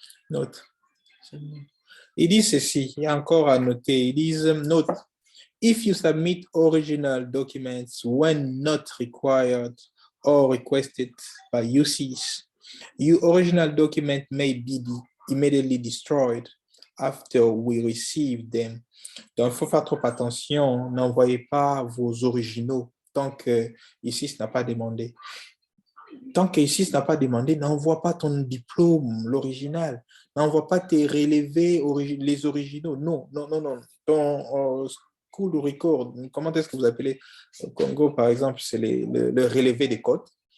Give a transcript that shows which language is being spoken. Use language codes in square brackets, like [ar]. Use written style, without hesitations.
[fr] Note. Ils disent ceci, il y a encore à noter. Ils disent, [en] note, if you submit original documents when not required or requested by UCs, your original document may be immediately destroyed after we receive them. [fr] Donc, il faut faire trop attention. N'envoyez pas vos originaux tant que ici, ce n'a pas demandé. Tant que ici, ce n'a pas demandé, n'envoie pas ton diplôme, l'original. N'envoie pas tes relevés, les originaux. Non, non, non, non. Ton school record, comment est-ce que vous appelez au Congo, par exemple, c'est le relevé des codes.